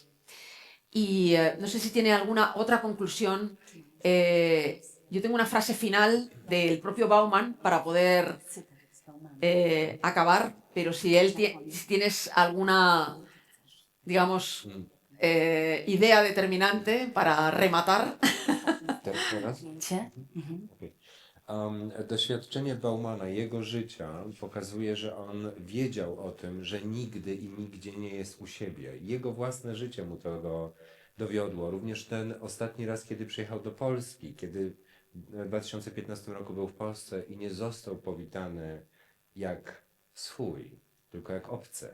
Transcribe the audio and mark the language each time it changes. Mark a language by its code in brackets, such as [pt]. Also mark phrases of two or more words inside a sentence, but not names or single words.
[es] Y no sé si tiene alguna otra conclusión. Yo tengo una frase final del propio Bauman para poder acabar, pero si si tienes alguna, digamos, idea determinante para rematar. [pl] Teraz? Okej. Doświadczenie Baumana, jego życia pokazuje, że on wiedział o tym, że nigdy i nigdzie nie jest u siebie. Jego własne życie mu to dowiodło. Również ten ostatni raz, kiedy przyjechał do Polski, kiedy w 2015 roku był w Polsce i nie został powitany jak swój, tylko jak obcy.